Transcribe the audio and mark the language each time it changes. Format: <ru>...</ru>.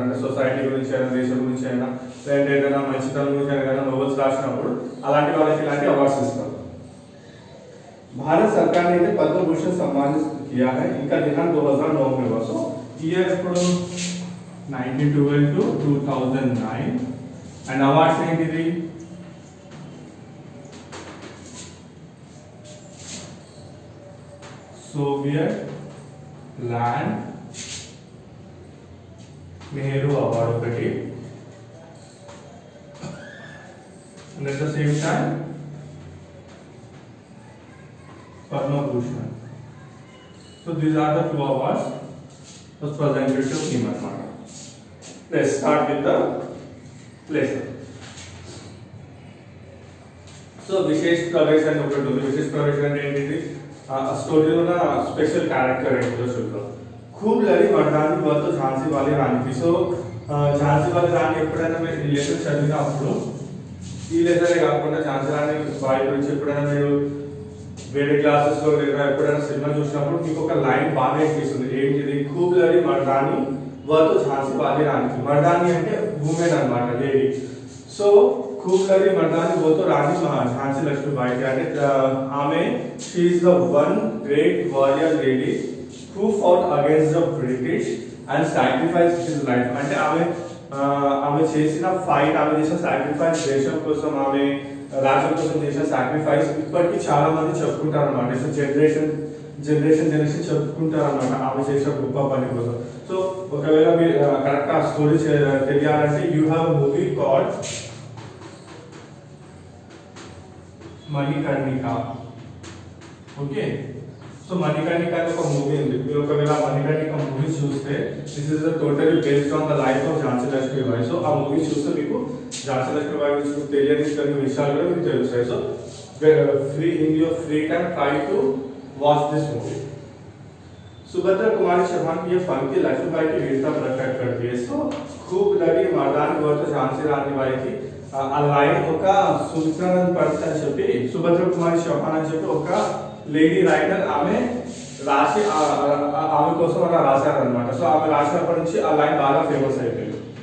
<te>అంటే సొసైటీ గురించి అయినా దేశం గురించి అయినా లేదంటే ఏదైనా మంచితనం గురించి అయినా నోవెల్స్ రాసినప్పుడు అలాంటి వాళ్ళకి ఇలాంటి అవార్డ్స్ ఇస్తారు.</te> <hi>भारत सरकार ने इन्हें पद्म भूषण सम्मानित किया है. इनका दिनांक 2009 में हुआ.</hi> <en>so year</en> <te>ఇప్పుడు 1912 to 2009 అండ్ అవార్డ్స్ ఏంటిది? సోవియట్ ల్యాండ్ నెహ్రూ అవార్డు ఒకటి, and</te> <en>at the same time</en> <te>Padma Bhushan.</te> <en>So these are the two awards was presented to him. Let's start with the lesson. So विशेष प्रवेश and उपयोग.</en> <te>विशेष प्रवेश అంటే ఏంటిది? ఆ స్టోరీలో ఉన్న స్పెషల్ క్యారెక్టర్ ఏంటో చూద్దాం.</te> <hi>खूब लड़ी मर्दानी बहुत तो झांसी वाली रानी थी.</hi> <te>సో ఝాన్సీ వాలి రాణి ఎప్పుడైనా మీరు ఈ లెసన్ చదివినప్పుడు ఈ లెసనే కాకుండా ఝాన్సీ రాణి బాయ్ గురించి ఎప్పుడైనా మీరు వేరే క్లాసెస్ లో లేదా ఎప్పుడైనా సినిమా చూసినప్పుడు మీకు ఒక లైన్ బాగా అనిపిస్తుంది. ఏంటిది?</te> <hi>खूब लड़ी मर्दानी वह तो झांसी वाली रानी थी.</hi> <te>मर्दानी అంటే ఉమెన్ అన్నమాట, లేడీ.</te> <hi>సో खूब लड़ी मर्दानी वो तो रानी झांसी लक्ष्मीबाई थी.</hi> <te>అంటే ఆమె</te> <en>She is the one great warrior lady who fought against the British and sacrificed his life.</en> <te>అంటే ఆమె చేసిన ఫైట్, ఆమె చేసిన సాక్రిఫైస్ దేశం కోసం, ఆమె రాజ్యం కోసం చేసిన సాక్రిఫైస్ ఇప్పటికీ చాలా మంది చెప్పుకుంటారు అన్నమాట. జనరేషన్ చెప్పుకుంటారు అన్నమాట ఆమె చేసిన గొప్ప పని కోసం. సో ఒకవేళ మీరు కరెక్ట్ ఆ స్టోరీ తెలియాలంటే</te> <en>you have movie called</en> <te>Manikarnika. Okay, so Manikarnika అనే ఒక మూవీ ఉంది. మీరు ఒకవేళ మణికర్ణిక మూవీ చూస్తే</te> <en>this is totally based on the life of</en> <te>Jhansi Lakshmibai. So ఆ మూవీ చూస్తే మీకు ఝాన్సీ లక్ష్మీబాయి గురించి తెలియని కొన్ని విషయాలు కూడా మీకు తెలుస్తాయి.</te> <en>So in your free time try to watch this movie.</en> <hi>Subhadra Kumari Chauhan की ये पंक्ति लक्ष्मीबाई की वीरता प्रकट करती है.</hi> <te>సో</te> <hi>खूब लड़ी मर्दानी वो तो</hi> <te>ఝాన్సీ రాణిబాయి की ఆ లైన్ ఒక సుమిత్రానంద్ పంత్ అని చెప్పి సుభద్ర కుమారి చౌహాన్ అని చెప్పి ఒక లేడీ రైటర్ ఆమె రాసి ఆమె కోసం అలా రాశారనమాట. సో ఆమె రాసినప్పటి నుంచి ఆ లైన్ బాగా ఫేమస్ అయిపోయింది.</te>